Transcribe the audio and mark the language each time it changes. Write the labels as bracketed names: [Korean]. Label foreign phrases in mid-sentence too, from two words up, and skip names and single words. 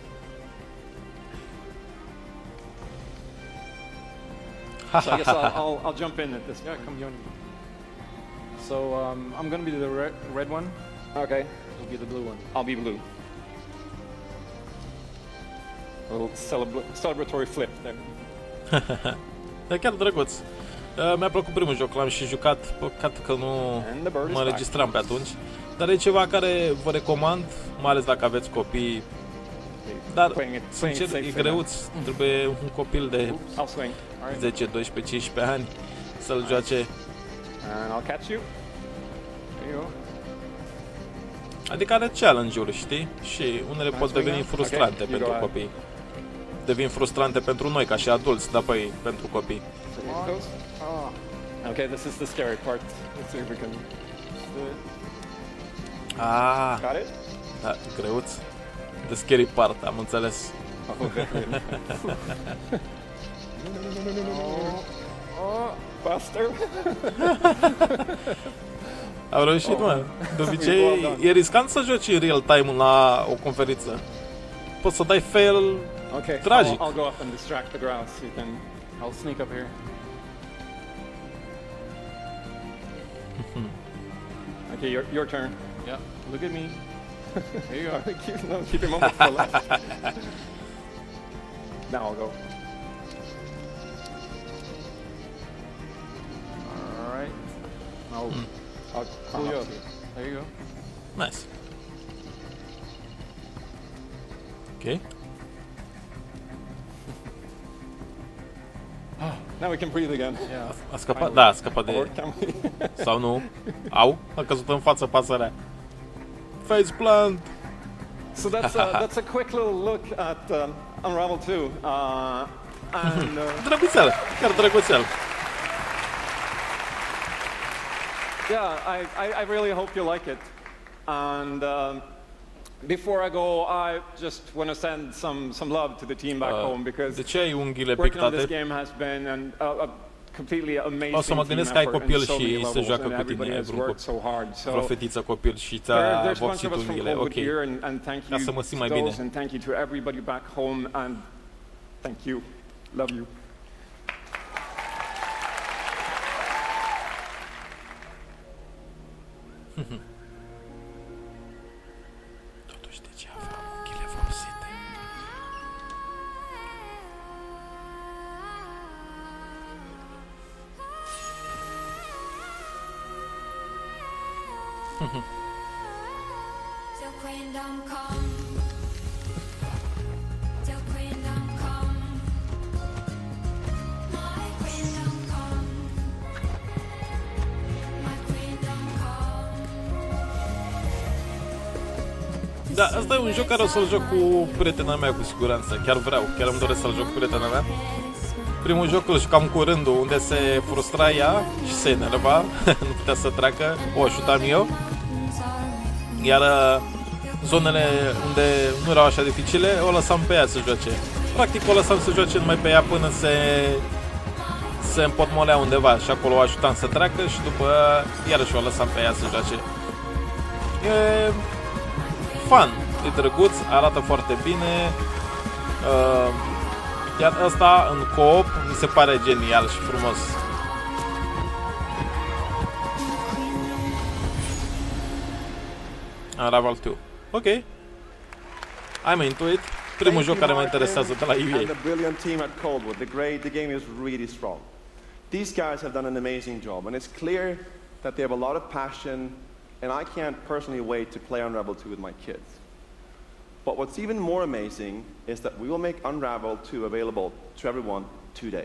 [English] So I guess I'll jump in at this. Yeah, come join me. So I'm gonna be the red one. Okay. You'll be the blue one. I'll be blue. A little celebratory flip there. [Romanian] E chiar drăguț. Mi-a plăcut primul joc, l-am și jucat, păcat că nu mă înregistram pe atunci. Dar e ceva care vă recomand, mai ales dacă aveți copii. Dar, sincer, e greuț. Trebuie un copil de 10, 12, 15 ani să-l joace. [English] And I'll catch you. There you go. [Romanian] Adică are challenge-uri, știi? Și unele pot deveni frustrante pentru copii. Devin frustrante pentru noi, ca și adulți, dar apoi pentru copii. [English] Okay, this is the scary part. Let's see if we can... Got it? [Romanian] Da, greuț. [English] The scary part, [Romanian] am înțeles. [English] Faster. [Romanian] Au reușit, mă. De obicei e riscant să joci în [English] real time [Romanian] la o conferință. Poți să dai fail tragic. [English] I'll go up and distract the grass. You can. I'll sneak up here. Okay, your turn. Yeah, look at me. There you are. Keep your moment for left. Now I'll go. All right. I'll pull you up. There you go. Nice. Ok. Now we can breathe again. Yeah. [Romanian] A scăpat? Da, a scăpat de... [English] Or can we? [Romanian] Sau nu? Au? A căzut în față pasărea. [English] Faceplant! So that's a quick little look at Unravel 2. And [Romanian] Drăguțel! Chiar drăguțel! [English] yeah, I really hope you like it. And before I go, I just want to send some love to the team back home because [Romanian] De ce ai unghiile [English] working on this [Romanian] pictate? [English] game has been a completely amazing [Romanian] O să mă gândesc că ai [English] team effort [Romanian] copil [English] in so many [Romanian] și se [English] levels, [Romanian] joacă [English] and [Romanian] cu [English] everybody [Romanian] tine, [English] has worked so hard. So [Romanian] vreo fetiță copil și ți-a [English] there's a bunch [Romanian] vopsit [English] of us from [Romanian] unghiile. [English] Cold [Romanian] Ok. [English] here, and thank [Romanian] Ca [English] you [Romanian] să mă simt mai [English] to [Romanian] bine. [English] those, and thank you to everybody back home, and thank you, love you. [Romanian] Totuși, de ce aveam unghiile vopsite? [English] Till queendom come. Till queendom come. My queendom come. My queendom come. [Romanian] Da, asta e un joc care o să-l joc cu prietena mea cu siguranță. Chiar vreau, chiar îmi doresc să-l joc cu prietena mea. Primul joc îl jucam cu rândul, unde se frustra ea și se enerva, nu putea să treacă, o ajutam eu. Iar zonele unde nu erau așa dificile, o lăsam pe ea să joace. Practic o lăsam să joace numai pe ea până se împotmolea undeva și acolo o ajutam să treacă și după iarăși o lăsam pe ea să joace. E fun, e drăguț, arată foarte bine. Iar asta în co-op mi se pare genial și frumos. Unravel 2. Ok. [English] I'm into it. [Romanian] Primul joc care mă interesează de la EA. [English] And the brilliant team at Coldwood. The game is really strong. These guys have done an amazing job, and it's clear that they have a lot of passion, and I can't personally wait to play Unravel 2 with my kids. But what's even more amazing is that we will make Unravel 2 available to everyone today.